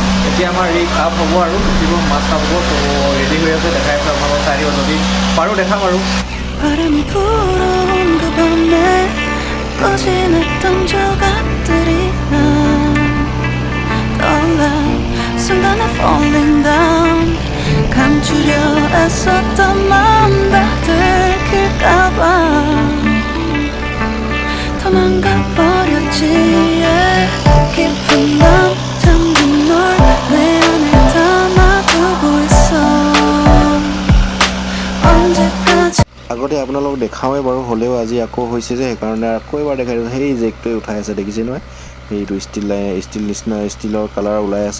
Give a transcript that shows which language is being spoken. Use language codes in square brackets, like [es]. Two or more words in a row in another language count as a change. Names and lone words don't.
[as] এতিয়া আমাৰ [en] rig up [as] হ'ব আৰু উঠিব, মাছ আপ হ'ব। তো ৰেডি হৈ আছে, দেখাই আছোঁ আপোনালোকক, চাই দিব, যদি পাৰোঁ দেখাম আৰু। [ko] 순간에 [en] falling down [ko] 감추려 애썼던 마음 다 들킬까봐 도망가버렸지. 깊은 밤 잠든 널 내 안에 담아두고 있어. 언제까지. [as] আগত আগতে আপোনালোকক দেখাওঁৱে বাৰু, হ'লেও আজি আকৌ হৈছে যে সেইকাৰণে আকৌ এবাৰ দেখাই দিওঁ। সেই জেকটোৱে উঠাই আছে দেখিছে নহয়, সেইটো ষ্টীল নিচিনা ষ্টীলৰ কালাৰ ওলাই আছে।